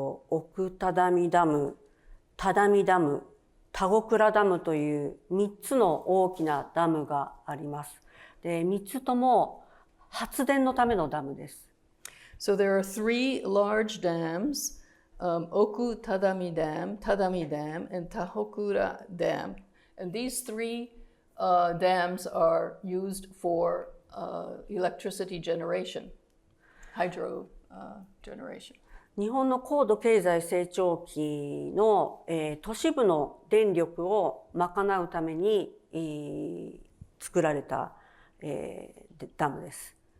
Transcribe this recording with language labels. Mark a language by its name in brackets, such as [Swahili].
[Japanese] 奥只見ダム、只見ダム、田子倉ダムという3つの大きなダムがあります。で、3つとも発電のためのダムです。 [English] So there are three large dams, Oku Tadami Dam, and Tahokura Dam. And these three dams are used for electricity generation, hydro generation. [Japanese] 日本の高度経済成長期の、都市部の電力を賄うために、作られた、ダムです。